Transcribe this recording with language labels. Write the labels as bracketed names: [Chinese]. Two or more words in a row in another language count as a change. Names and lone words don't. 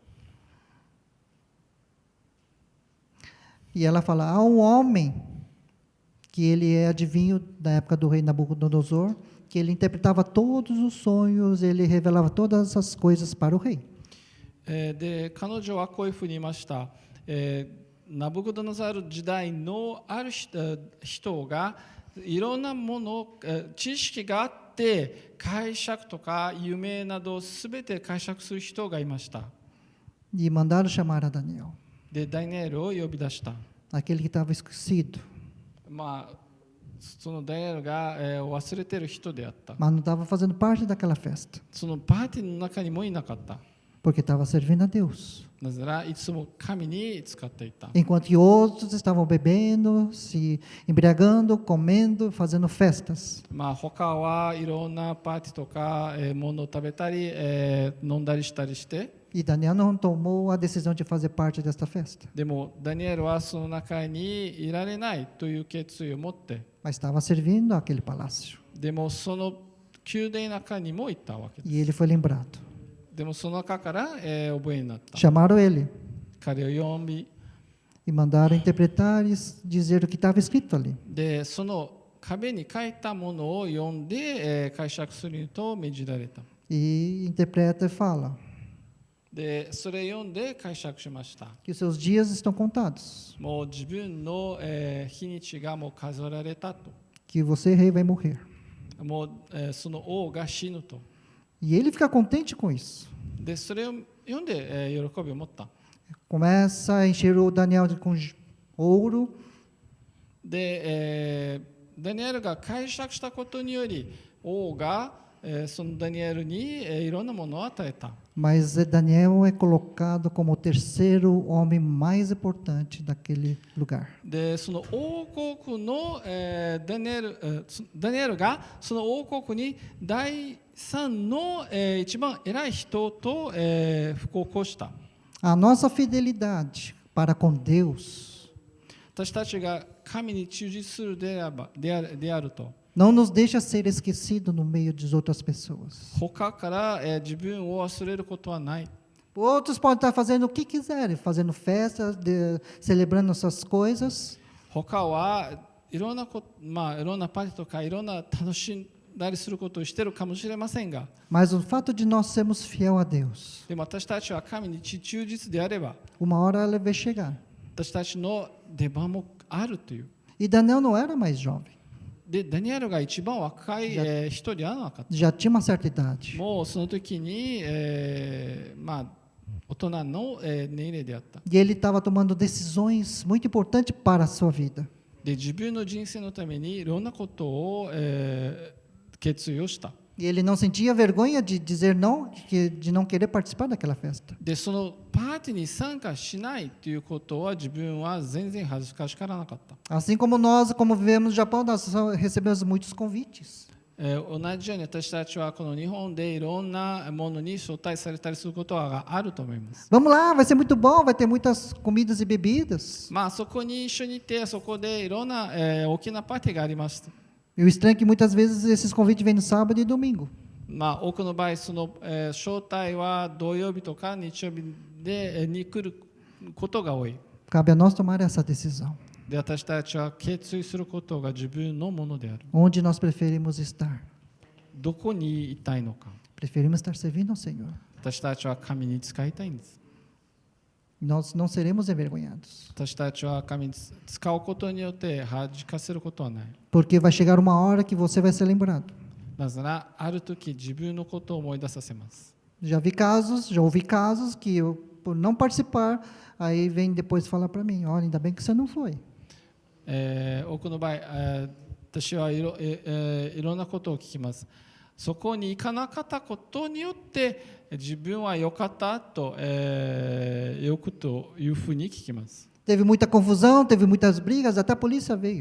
[Portuguese] E ela fala: há um homem, que ele é adivinho da época do rei Nabucodonosor, que ele interpretava todos os sonhos, ele revelava todas as coisas para o rei. [Japanese] で彼女はこういうふうに言いました。ナブコドノザル時代のある人がいろんなもの、知識があって解釈とか夢などすべて解釈する人がいました。 [Portuguese] E mandaram chamar a Daniel, [Japanese] でダニエルを呼び出した。 [Portuguese] aquele que estava esquecido, [Japanese] まあそのダニエルが、忘れてる人であった。 [Portuguese] mas não estava fazendo parte daquela festa, [Japanese] そのパーティーの中にもいなかった。 [Portuguese] porque estava servindo a Deus. [Japanese] なぜならいつも神に使っていた。 [Portuguese] Enquanto que outros estavam bebendo, se embriagando, comendo, fazendo festas. [Japanese] まあ他はいろんなパーティーとか、ものを食べたり、飲んだりしたりして、 [Portuguese] E Daniel não tomou a decisão de fazer parte desta festa, [Japanese] でもダニエルはその中にいられないという決意を持って、 [Portuguese] mas estava servindo aquele palácio. [Japanese] でもその宮殿の中にも行ったわけです。 [Portuguese] E ele foi lembrado. [Japanese] でもその中から、覚えになった。 [Portuguese] Chamaram ele [Japanese] 彼を呼び、 [Portuguese] e mandaram interpretar e dizer o que estava escrito ali. [Japanese] でその壁に書いたものを読んで、解釈すると命じられた。 [Portuguese] E interpreta e fala [Japanese] でそれを読んで解釈しました。 [Portuguese] que os seus dias estão contados, [Japanese] もう自分の、日にちがもう数えられたと。 [Portuguese] que você, rei, vai morrer. [Japanese] もう、その王が死ぬと。 [Portuguese] E ele fica contente com isso. [Japanese] でそれを読んで、喜びを持った。 [Portuguese] Começa a encher o Daniel com ouro, [Japanese] で、ダニエルが解釈したことにより王が、そのダニエルに、いろんなものを与えた。 [Portuguese] mas Daniel é colocado como o terceiro homem mais importante daquele lugar. [Japanese] でその王国の、ダニエルがその王国に第三の、一番偉い人と、布告をした。 [Portuguese] A nossa fidelidade para com Deus [Japanese] 私たちが神に忠実するであると。 [Portuguese] não nos deixa ser esquecido no meio de outras pessoas. [Japanese] 他から、自分を忘れることはない。 [Portuguese] Outros podem estar fazendo o que quiserem, fazendo festas, celebrando essas coisas, [Japanese] 他はいろんないろんなパーティーとかいろんな楽しんだりすることをしているかもしれませんが、 [Portuguese] mas o fato de nós sermos fiel a Deus, [Japanese] でも私たちは神に忠実であれば、 [Portuguese] uma hora ela vai chegar. [Japanese] 私たちの出番もあるという。 [Portuguese] E Daniel não era mais jovem, [Japanese] でダニエルが一番若い、人ではなかった。 [Portuguese] já tinha uma certa idade. [Japanese] もうその時に、大人の、年齢であった。 [Portuguese] E ele estava tomando decisões muito importantes para a sua vida. [Japanese] で自分の人生のためにいろんなことを、決意をした。 [Portuguese] E ele não sentia vergonha de dizer não, de não querer participar daquela festa. [Japanese] でそのパーティーに参加しないということは自分は全然恥ずかしからなかった。 [Portuguese] Assim como nós, como vivemos no Japão, nós recebemos muitos convites. [Japanese] 同じように私たちはこの日本でいろんなものに招待されたりすることがあると思います。 [Portuguese] Vamos lá, vai ser muito bom, vai ter muitas comidas e bebidas. [Japanese] まあそこに一緒にいてそこでいろんな、大きなパーティーがありました。 [Portuguese] E o estranho é que muitas vezes esses convites vêm no sábado e domingo. [Japanese] まあ多くの場合その、招待は土曜日とか日曜日で、に来ることが多い。 [Portuguese] Cabe a nós tomar essa decisão. [Japanese] で私たちは決意することが自分のものである。 [Portuguese] Onde nós preferimos estar? [Japanese] どこにいたいのか。 [Portuguese] Preferimos estar servindo ao Senhor. [Japanese] 私たちは神に使いたいんです。 [Portuguese] Nós não seremos envergonhados. [Japanese] 私たちは神に使うことによって恥かせることはない。 [Portuguese] Porque vai chegar uma hora que você vai ser lembrado. [Japanese] なぜならある時自分のことを思い出させます。 [Portuguese] Já ouvi casos que eu, por não participar, aí vem depois falar para mim, olha, ainda bem que você não foi. [Japanese] 多くの場合、私はいろんなことを聞きます。そこに行かなかったことによって自分は良かったと、よくというふうに聞きます。 [Portuguese] Teve muita confusão, teve muitas brigas, até a polícia veio.